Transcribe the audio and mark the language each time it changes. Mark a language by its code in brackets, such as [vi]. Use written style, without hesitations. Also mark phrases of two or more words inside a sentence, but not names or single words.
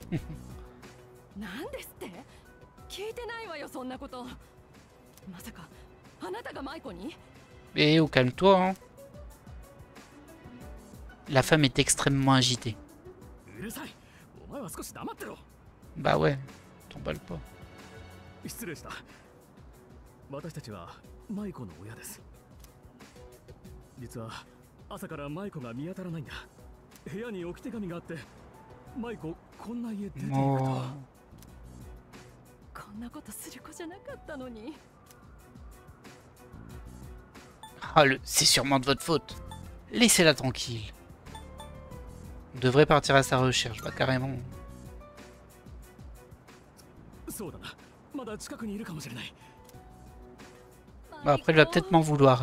[fr] Eh oh, calme-toi, hein. La femme est extrêmement agitée. Bah ouais, t'emballes pas. [ja] 実は朝からマイコが見当たらないんだ。部屋に置き手紙があって、マイコこんな家出ていくとは。こんなことする子じゃなかったのに。 [fr] Ah, c'est sûrement de votre faute. Laissez-la tranquille. On devrait partir à sa recherche, bah carrément. Bah après, il va peut-être m'en vouloir.